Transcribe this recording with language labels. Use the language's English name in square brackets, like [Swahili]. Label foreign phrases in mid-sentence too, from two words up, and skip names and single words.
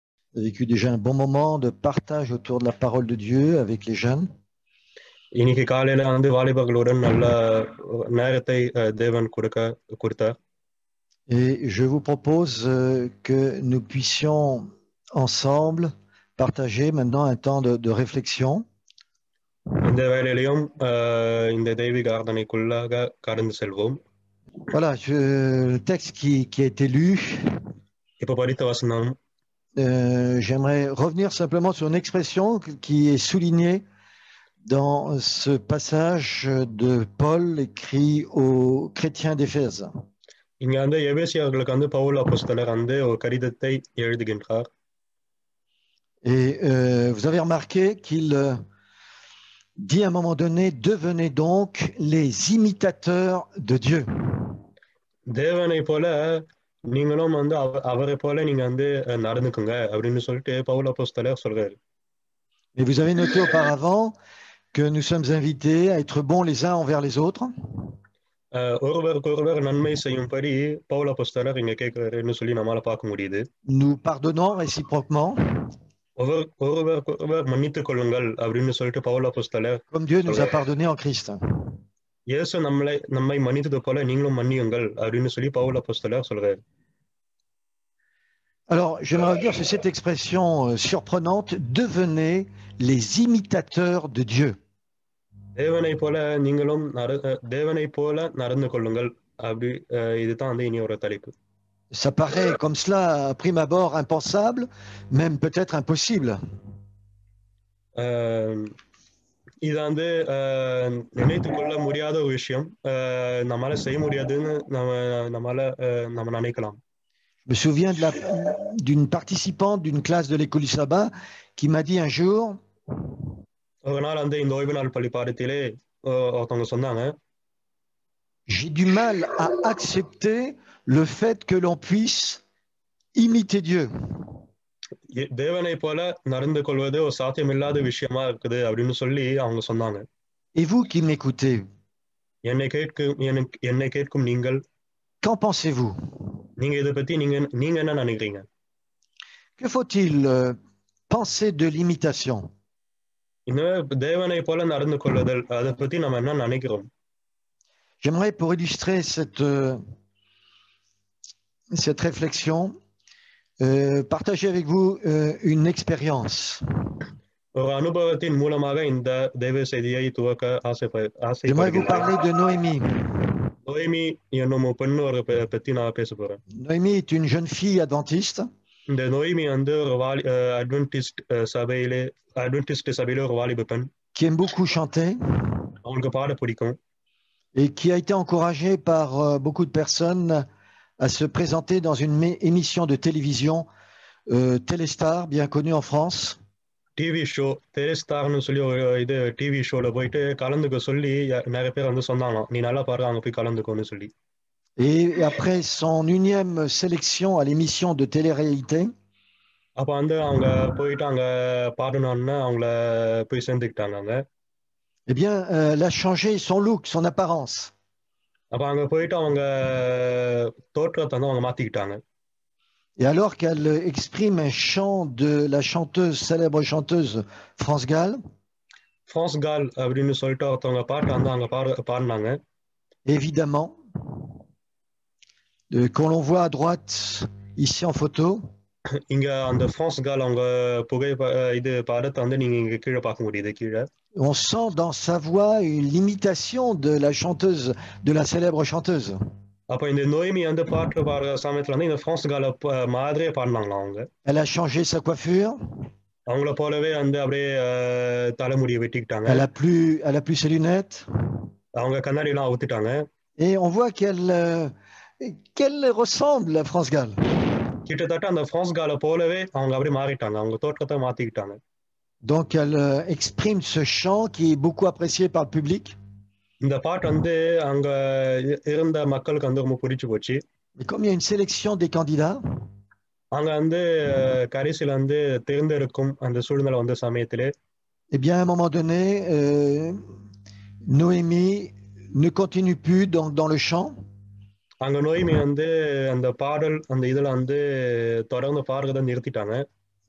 [French] vécu déjà un bon moment de partage autour de la parole de Dieu avec les jeunes. [Tamil] இன்னைக்கு காலையில வாலிபர்களுடன் நல்ல நேரத்தை தேவன் கொடுத்தார். [French] Et je vous propose que nous puissions ensemble partager maintenant un temps de réflexion. [Tamil] இந்த வேளையிலையும் இந்த தெய்வீக ஆராதனைக்குள்ளாக கடந்து செல்வோம். [French] Voilà, le texte qui a été lu. [Tamil] இப்ப படித்த வசனம். [French] J'aimerais revenir simplement sur une expression qui est soulignée dans ce passage de Paul écrit aux chrétiens d'Éphèse. [Tamil] இங்க எபேசியர்களுக்கு பவுல் அப்போஸ்தலர் ஒரு கடிதத்தை எழுதுகின்றார். [French] Et vous avez remarqué qu'il dit à un moment donné, devenez donc les imitateurs de Dieu. [Tamil] தேவனை போல நீங்களும் அவரை போல நீங்க நடந்துக்குங்க அப்படின்னு சொல்லிட்டு பவுல் அப்போஸ்தலர் சொல்றாரு. [French] Et vous avez noté auparavant que nous sommes invités à être bons les uns envers les autres. [Tamil] ஒருவருக்கொருவர் நன்மை செய்யும்படி பவுல் அப்போஸ்தலர் இங்க கேட்கிறாருன்னு சொல்லி நம்மால பார்க்க முடியுது. [French] Nous pardonnons réciproquement. [Tamil] ஒருவருக்கொருவர் மன்னித்துக் கொள்ளுங்கள் அப்படின்னு சொல்லிட்டு பவுல் அப்போஸ்தலர் [French] comme Dieu nous a pardonné en Christ. [Tamil] இயேசு நம்மை மன்னித்தது போல நீங்களும் மன்னியுங்கள் அப்படின்னு சொல்லி பவுல் அப்போஸ்தலர் சொல்றாரு. [French] Alors, j'aimerais dire sur cette expression surprenante, devenez les imitateurs de Dieu. [Tamil] தேவனை போல நீங்களும் தேவனை போல நடந்து கொள்ளுங்கள் அப்படி இதுதான் இனி ஒரு தலைப்பு. [French] Ça paraît comme cela à prime abord impensable, même peut-être impossible. [Tamil] இது நினைத்துக் கொள்ள முடியாத ஒரு விஷயம், நம்மால செய்ய முடியாதுன்னு நம்ம நினைக்கலாம். [French] Je me souviens d'une participante d'une classe de l'école du sabbat qui m'a dit un jour, [Tamil] ஒரு நாள் இந்த ஓய்வு நாள் பள்ளி பாடத்திலே ஒருத்தவங்க சொன்னாங்க, [French] j'ai du mal à accepter le fait que l'on puisse imiter Dieu. [Tamil] தேவனை போல நடந்து கொள்வது ஒரு சாத்தியமில்லாத விஷயமா இருக்குது அப்படின்னு சொல்லி அவங்க சொன்னாங்க. [French] Et vous qui m'écoutez, [Tamil] என்னை கேட்கும் நீங்கள், [French] qu'en pensez-vous? [Tamil] நீங்க இதை பத்தி நீங்க என்ன நினைக்கிறீங்க? [French] Que faut-il penser de l'imitation? [Tamil] இந்த தேவனை போல நடந்து கொள்ளுதல், அதை பத்தி நம்ம என்ன நினைக்கிறோம்? [French] J'aimerais, pour illustrer cette réflexion, partager avec vous une expérience. [Tamil] அனுபவத்தின் மூலமாக இந்த தேவ செய்தியை துவக்க ஆசைப்படுகிறேன். [French] J'aimerais vous parler de Noémie. [Tamil] நோய்மி என்னும் பெண்ணு ஒரு பத்தி நான் பேச போறேன். [French] Noémie est une jeune fille adventiste. [Tamil] இந்த நோய்மி ஒரு அட்வென்டிஸ்ட் சபையில ஒரு வாலிப பெண். [French] Qui aime beaucoup chanter. [Tamil] அவங்களுக்கு பாட பிடிக்கும். [French] Et qui a été encouragée par beaucoup de personnes à se présenter dans une émission de télévision Téléstar, bien connue en France. [English] TV show [Tamil] டெலிஸ்டார்னு சொல்லி ஒரு [English] TV show [Tamil] போயிட்டு கலந்துக்க சொல்லி நிறைய பேர் சொன்னாங்க, நீ நல்லா பாரு, அங்க போய் கலந்துக்கோன்னு சொல்லி. [French] Et après son unième sélection à l'émission de télé-réalité, [Tamil] அப்ப அவங்க போயிட்டு அங்க பாடணும்னு அவங்கள போய் சேர்ந்துக்கிட்டாங்க. [French] Eh bien, elle a changé son look, son apparence. [Tamil] அப்ப அங்க போயிட்டு அவங்க தோற்றத்தை அவங்க மாத்திக்கிட்டாங்க. [French] Et alors qu'elle exprime un chant de la célèbre chanteuse France Gall, [Tamil] அப்படின்னு சொல்லிட்டு ஒருத்தவங்க பாட்டு அங்க பாடினாங்க. [French] Évidemment, qu'on l'on voit à droite ici en photo. [Tamil] இங்க அந்த ஃப்ரான்ஸ் கால் அவங்க இது பாடத்தை நீங்க இங்க கீழே பார்க்க முடியுது. கீழே [French] on sent dans sa voix l'imitation de la chanteuse, de la célèbre chanteuse. [Tamil] அப்ப இந்த நோய்மி பாட்டு பாடுற சமயத்துல இந்த ஃப்ரான்ஸ் கால மாதிரியே பாடினாங்களா அவங்க. [French] Elle a changé sa coiffure. [Tamil] அவங்கள போலவே அப்படியே தலைமுடியை வெட்டிக்கிட்டாங்க. [French] Elle a plus ses lunettes. [Tamil] அவங்க கண்ணாடி எல்லாம் அவுத்துட்டாங்க. [French] Et on voit qu'elle ressemble à France Gall. [Tamil] கிட்டத்தட்ட அந்த ஃப்ரான்ஸ் கால போலவே அவங்க அப்படியே மாறிட்டாங்க, அவங்க தோற்றத்தை மாத்திக்கிட்டாங்க. [French] Donc elle exprime ce chant qui est beaucoup apprécié par le public. [Tamil] இந்த பாட்டு அங்க இருந்த மக்களுக்கு ரொம்ப பிடிச்சு போச்சு. [French] Et comme il y a une sélection des candidats, [Tamil] அங்க கடைசில தேர்ந்தெடுக்கும் அந்த சூழ்நிலை சமயத்திலே, [French] eh bien à un moment donné, Noémie ne continue plus dans le chant. [Tamil] அங்க நோய்மி அந்த பாடல் இதுல தொடர்ந்து பாடுறதை நிறுத்திட்டாங்க.